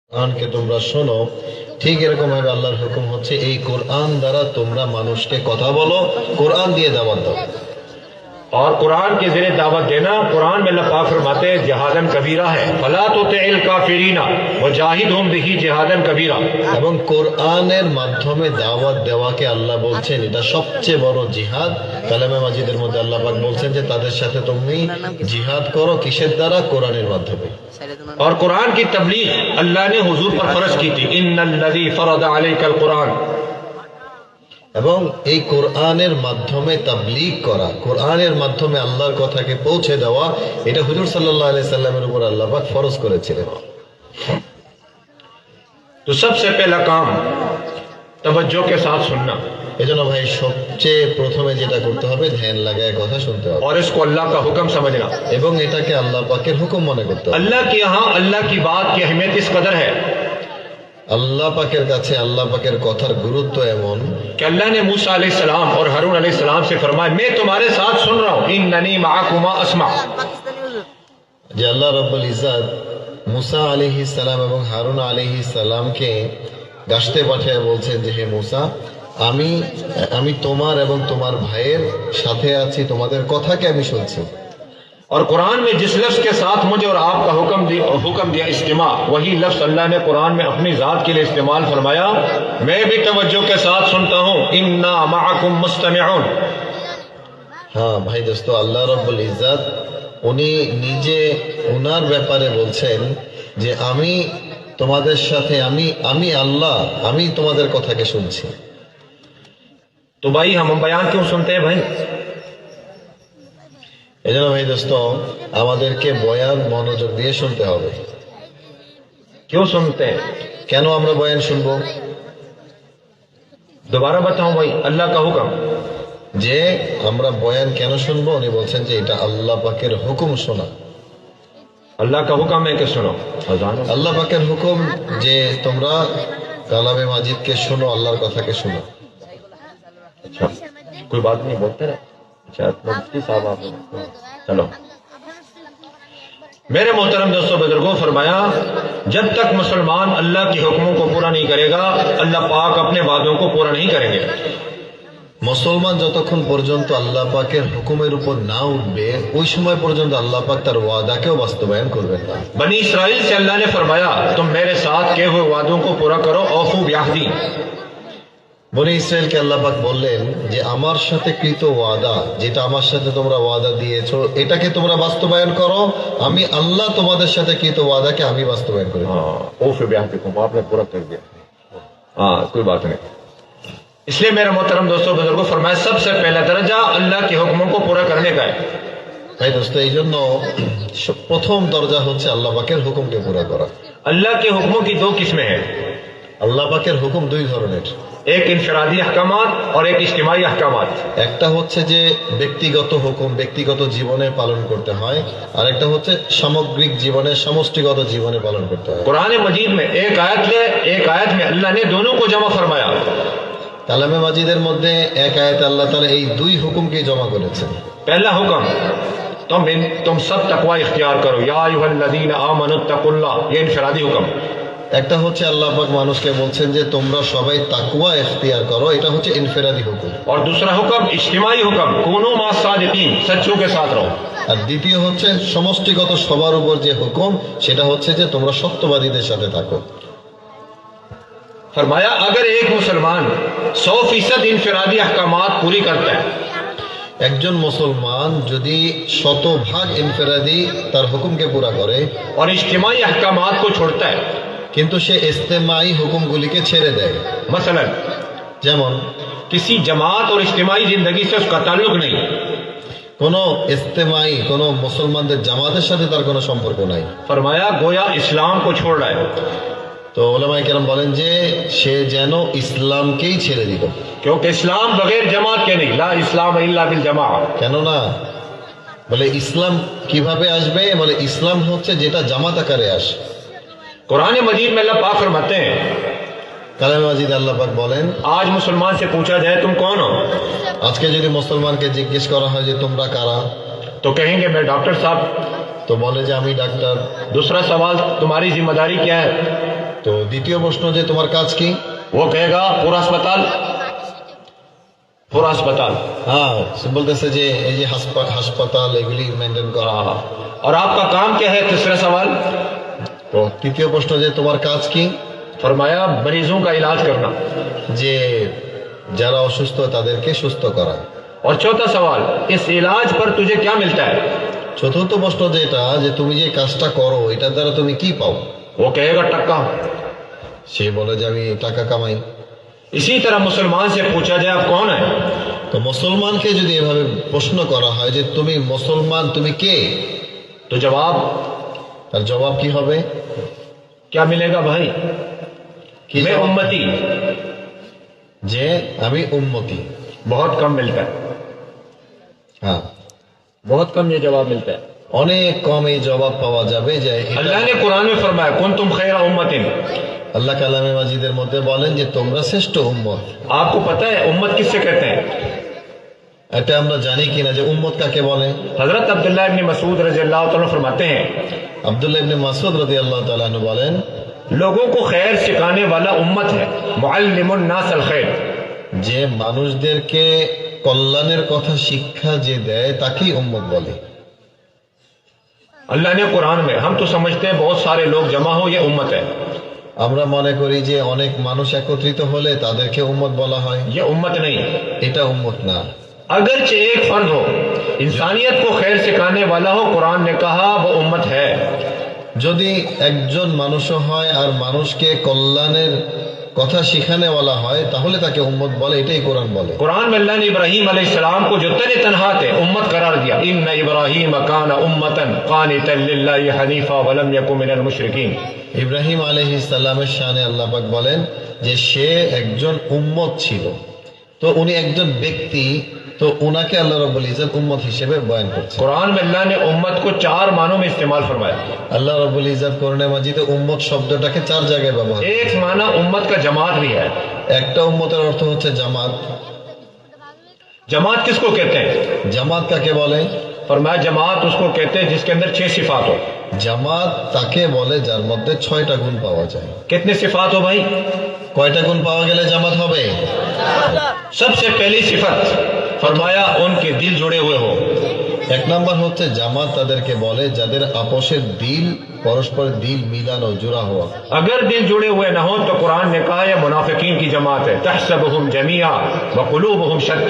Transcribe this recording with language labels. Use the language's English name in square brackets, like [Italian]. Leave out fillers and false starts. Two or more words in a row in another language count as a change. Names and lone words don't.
[Bangla] কোরআনকে তোমরা শোনো, ঠিক এরকম ভাবে আল্লাহর হুকুম হচ্ছে এই কোরআন দ্বারা তোমরা মানুষকে কথা বলো, কোরআন দিয়ে দাওয়াত দাও। [Urdu] اور قرآن کے ذریعے دعوت دینا، قرآن میں اللہ پاک فرماتے ہیں [Arabic] جہادن کبیرہ [Urdu] ہے، [Arabic] فلا تطع الکافرین وجاہدہم بہ جہادن کبیرہ۔ [Bangla] এবং কোরআনের মাধ্যমে দাওয়াত দেওয়াকে আল্লাহ বলছেন এটা সবচেয়ে বড় জিহাদ। কালামে মাজিদের মধ্যে আল্লাহ পাক বলছেন যে তাদের সাথে তুমি জিহাদ করো, কিসের দ্বারা? কোরআনের মাধ্যমে। [Urdu] اور قرآن کی تبلیغ اللہ نے حضور پر فرض کی تھی، [Arabic] ان الذی فرض علیک القرآن۔ [Bangla] এবং এই কোরআনের মাধ্যমে তাবলীগ করা, কোরআনের মাধ্যমে আল্লাহর কথাকে পৌঁছে দেওয়া, এটা হুজুর সাল্লাল্লাহু আলাইহি সাল্লামের উপর আল্লাহ পাক ফরজ করেছিলেন। [Urdu] تو سب سے پہلا کام توجہ کے ساتھ سننا، [Bangla] এজন্য ভাই সবচেয়ে প্রথমে যেটা করতে হবে ধ্যান লাগায় কথা শুনতে হবে [Urdu] اور اس کو اللہ کا حکم سمجھنا۔ [Bangla] এবং এটাকে আল্লাহ পাকের হুকুম মনে করতে হবে। [Urdu] اللہ کے یہاں اللہ کی بات کی اہمیت اس قدر ہے [Bangla] আল্লাহ পাকের কাছে আল্লাহ পাকের কথার গুরুত্ব এমন [Urdu] کہ اللہ نے موسیٰ علیہ السلام اور ہارون علیہ السلام سے فرمایا میں تمہارے ساتھ سن رہا ہوں، [Arabic] اننی معکما اسمع۔ [Bangla] যে আল্লাহ রাব্বুল ইজ্জত মুসা আলাইহিস সালাম এবং হারুন আলাইহিস সালামকে গাছতে পাঠিয়ে বলছেন যে হে মুসা, আমি তোমার এবং তোমার ভাইয়ের সাথে আছি, তোমাদের কথাকে আমি শুনছি। [Urdu] اور قرآن میں جس لفظ کے ساتھ مجھے اور آپ کا حکم دیا استماع، وہی لفظ اللہ نے قرآن میں اپنی ذات کے لیے استعمال فرمایا، میں بھی توجہ کے ساتھ سنتا ہوں، [Arabic] انا معکم مستمعون۔ [Bangla] হ্যাঁ ভাই দোস্ত, আল্লাহ রাব্বুল ইজ্জত উনি নিজে উনার ব্যাপারে বলছেন যে আমি তোমাদের সাথে, আমি আল্লাহ, আমি তোমাদের কথাকে শুনছি। [Urdu] تو بھائی ہم بیان کیوں سنتے ہیں بھائی؟ [Bangla] এজন্য ভাই দোস্ত আমাদেরকে বয়ান মনোযোগ দিয়ে শুনতে হবে। [Urdu] کیوں سنتے ہیں؟ [Bangla] কেন আমরা বয়ান শুনবো? [Urdu] دوبارہ بتاؤں بھائی، اللہ کا حکم، [Bangla] যে আমরা বয়ান কেন শুনবো, উনি বলছেন যে এটা আল্লাহ পাকের হুকুম শোনা। [Urdu] اللہ کا حکم ہے کہ سنو اذان۔ [Bangla] আল্লাহ পাকের হুকুম যে তোমরা কালামে মাজিদকে শোনো, আল্লাহর কথাকে শোনো। [Urdu] اچھا کوئی بات نہیں، بولتے رہے۔ اچھا مفتی صاحب آپ چلو۔ میرے محترم دوستوں بزرگوں، فرمایا جب تک مسلمان اللہ کے حکموں کو پورا نہیں کرے گا، اللہ پاک اپنے وعدوں کو پورا نہیں کریں گے۔ [Bangla] মুসলমান যতক্ষণ পর্যন্ত আল্লাহ পাকের হুকুমের উপর না উঠবে, ওই সময় পর্যন্ত আল্লাহ পাক তার ওয়াদাকেও বাস্তবায়ন করবেন না। [Urdu] بنی اسرائیل سے اللہ نے فرمایا تم میرے ساتھ کیے ہوئے وعدوں کو پورا کرو، [Arabic] اوفو بعہدی۔ [Bangla] বনি ইসরায়েলকে আল্লাহ পাক বললেন যে আমার সাথে কৃত ওয়াদা, যেটা আমার সাথে তোমরা ওয়াদা দিয়েছো, এটাকে তোমরা বাস্তবায়ন করো, আমি আল্লাহ তোমাদের সাথে কৃত ওয়াদাকে আমি বাস্তবায়ন করি। [Urdu] ہاں [Arabic] اوفو بعہدی [Urdu] کو آپ نے پورا کر دیا۔ ہاں کوئی بات نہیں۔ اس لیے میرے محترم دوستوں بزرگوں، فرمایا سب سے پہلا درجہ اللہ کے حکموں کو پورا کرنے کا ہے۔ [Bangla] তাই দোস্ত এই জন্য প্রথম দরজা হচ্ছে আল্লাহ পাকের হুকুমকে পুরা করা। [Urdu] اللہ کے حکموں کی دو قسمیں ہیں، [Bangla] আল্লাহ পাকের হুকুম দুই ধরনের, [Urdu] ایک انفرادی احکامات اور ایک اجتماعی احکامات۔ [Bangla] একটা হচ্ছে যে ব্যক্তিগত হুকুম ব্যক্তিগত জীবনে পালন করতে হয়, আর একটা হচ্ছে সামগ্রিক জীবনে সমষ্টিগত জীবনে পালন করতে হয়। [Urdu] قرآن مجید میں ایک آیت میں اللہ نے دونوں کو جمع فرمایا۔ [Bangla] কালামে মাজিদের মধ্যে এক আয়াতে আল্লাহ তাআলা এই দুই হুকুমকে জমা করেছেন। [Urdu] پہلا حکم تم سب تقوی اختیار کرو، [Arabic] یا ایھا الذین آمنوا اتقوا اللہ، [Urdu] یہ انفرادی حکم۔ [Bangla] একটা হচ্ছে আল্লাহ পাক মানুষকে বলছেন যে তোমরা সবাই তাকওয়া ইখতিয়ার করো, এটা হচ্ছে ইনফিরাদি হুকুম। [Urdu] اور دوسرا حکم اجتماعی حکم، [Arabic] کونوا مع الصادقین، [Urdu] سچوں کے ساتھ رہو۔ [Bangla] আর দ্বিতীয় হচ্ছে সমষ্টিগত সবার উপর যে হুকুম, সেটা হচ্ছে যে তোমরা সত্যবাদীদের সাথে থাকো। [Urdu] فرمایا اگر ایک مسلمان 100% انفرادی احکامات پوری کرتا ہے، [Bangla] একজন মুসলমান যদি শতভাগ ইনফিরাদি তার হুকুমকে পুরা করে [Urdu] اور اجتماعی احکامات کو چھوڑتا ہے، [Bangla] কিন্তু সে ইস্তেমাই হুকুমগুলিকে ছেড়ে দেয়, [Urdu] مثلا [Bangla] যেমন [Urdu] کسی جماعت اور اجتماعی زندگی سے اس کا تعلق نہیں، [Bangla] কোনো ইস্তেমাই কোনো মুসলমানদের জামাতের সাথে তার কোনো সম্পর্ক নাই, [Urdu] فرمایا گویا اسلام کو چھوڑ رہا ہے، [Bangla] তো উলামায়ে কেরাম বলেন যে সে যেন ইসলামকেই ছেড়ে দিল। [Urdu] کیونکہ اسلام بغیر جماعت کے نہیں، [Arabic] لا اسلام الا بالجماعہ۔ [Bangla] কেননা বলে ইসলাম কিভাবে আসবে, বলে ইসলাম হচ্ছে যেটা জামাত আকারে আসে। [Urdu] قرآن مجید میں اللہ پاک فرماتے ہیں [Bangla] কালামে মাজিদ আল্লাহ পাক বলেন, [Urdu] آج مسلمان سے پوچھا جائے تم کون ہو، [Bangla] আজকে যদি মুসলমানকে জিজ্ঞেস করা হয় যে তোমরা কারা, [Urdu] تو کہیں گے میں ڈاکٹر صاحب۔ [Bangla] তো বলে যে আমি ডাক্তার। [Urdu] دوسرا سوال تمہاری ذمہ داری کیا ہے، [Bangla] তো দ্বিতীয় প্রশ্ন যে তোমার কাজ কি? [Urdu] وہ کہے گا پورا اسپتال. [Bangla] হ্যাঁ, সে বলতেছে যে এই যে হাসপাতাল এগুলি মেনটেন করা। [Urdu] ہاں۔ اور آپ کا کام کیا ہے؟ تیسرا سوال. [Bangla] তো তৃতীয় প্রশ্ন যে তোমার কাজ কি? [Urdu] فرمایا مریضوں کا علاج کرنا. [Bangla] যে যারা অসুস্থ তাদেরকে সুস্থ করা। [Urdu] اور چوتھا سوال، اس علاج پر تجھے کیا ملتا ہے? [Bangla] চতুর্থ প্রশ্ন যেটা যে তুমি যে কাজটা করো এটার দ্বারা তুমি কি পাও? [Urdu] وہ کہے گا ٹکا. [Bangla] সে বলে যে আমি টাকা কামাই। [Urdu] اسی طرح مسلمان سے پوچھا جائے آپ کون ہے, [Bangla] তো মুসলমানকে যদি এভাবে প্রশ্ন করা হয় যে তুমি মুসলমান, তুমি কে, [Urdu] تو جواب [Bangla] তার জবাব কি হবে? [Urdu] کیا ملے گا بھائی? [Bangla] কি [Urdu] میں [Bangla] জবাব? [Urdu] امتی. [Bangla] যে আমি উম্মতি। [Urdu] بہت کم ملتا ہے, [Bangla] হ্যাঁ, [Urdu] بہت کم یہ جواب ملتا ہے. [Bangla] অনেক কম এই জবাব পাওয়া যাবে যে এটা [Urdu] اللہ نے قرآن میں فرمایا [Arabic] كنتم خير أمة. [Bangla] আল্লাহ কালামে মাজিদের মধ্যে বলেন যে তোমরা শ্রেষ্ঠ উম্মত। [Urdu] آپ کو پتا ہے امت کس سے کہتے ہیں? [Bangla] এটা আমরা জানি কিনা যে উম্মত কাকে বলে? [Urdu] حضرت عبداللہ ابن مسعود رضی اللہ تعالی فرماتے ہیں [Bangla] আব্দুল্লাহ ইবনে মাসউদ রাদিয়াল্লাহু তাআলা আনহু বলেন [Urdu] لوگوں کو خیر سکھانے والا امت ہے, [Arabic] معلم الناس الخير. [Bangla] যে মানুষদেরকে কল্যাণের কথা শিক্ষা যে দেয় তাকেই উম্মত বলে। [Urdu] اللہ نے قرآن میں، ہم تو سمجھتے ہیں بہت سارے لوگ جمع ہو یہ امت ہے, [Bangla] আমরা মনে করি যে অনেক মানুষ একত্রিত হলে তাদেরকে উম্মত বলা হয়। [Urdu] یہ امت نہیں. [Bangla] এটা উম্মত না। [Urdu] اگرچہ ایک فرد ہو، انسانیت کو خیر سکھانے والا ہو، قرآن نے کہا وہ امت ہے. [Bangla] যদি একজন মানুষও হয় আর মানুষকে कल्याणের কথা শিখানেওয়ালা হয় তাহলে তাকে উম্মত বলে, এটাই কোরআন বলে। [Urdu] قرآن میں اللہ نے ابراہیم علیہ السلام کو جو تنِ تنہا تھے امت قرار دیا, [Arabic] إن إبراهيم كان أمة قانتا لله حنيفا ولم يكن من المشركين. [Bangla] ইব্রাহিম আলাইহিস সালামের শানে আল্লাহ পাক বলেন যে সে একজন উম্মত ছিল। তো উনি একজন ব্যক্তি, তো উনাকে আল্লাহ রাব্বুল ইজ্জত উম্মত হিসেবে বয়ান করছে। [Urdu] قرآن میں اللہ نے امت کو 4 معنوں میں استعمال فرمایا. [Bangla] আল্লাহ রাব্বুল ইজ্জত কোরআনে মাজিদে উম্মত শব্দটাকে 4 জায়গায় ব্যবহার। [Urdu] ایک معنی امت کا جماعت بھی ہے. [Bangla] একটা উম্মতের অর্থ হচ্ছে জামাত। [Urdu] جماعت کس کو کہتے ہیں? [Bangla] জামাত কাকে বলে? [Urdu] فرمایا جماعت اس کو کہتے ہیں جس کے اندر 6 صفات ہو. [Bangla] জামাত তাকে বলে যার মধ্যে 6টা গুণ পাওয়া যায়। [Urdu] کتنے صفات ہو بھائی? [Bangla] কয়টা গুণ পাওয়া গেলে জামাত হবে? [Urdu] سب سے پہلی صفت فرمایا ان کے دل جڑے ہوئے ہو. [Bangla] এক নাম্বার হচ্ছে জামাত তাদেরকে বলে যাদের আপোষের দিল, পরস্পর দিল মিলানো, জোড়া হওয়া। [Urdu] اگر دل جڑے ہوئے نہ ہو تو قرآن نے کہا یہ منافقین کی جماعت ہے, [Arabic] تحسبهم جميعا وقلوبهم شتى.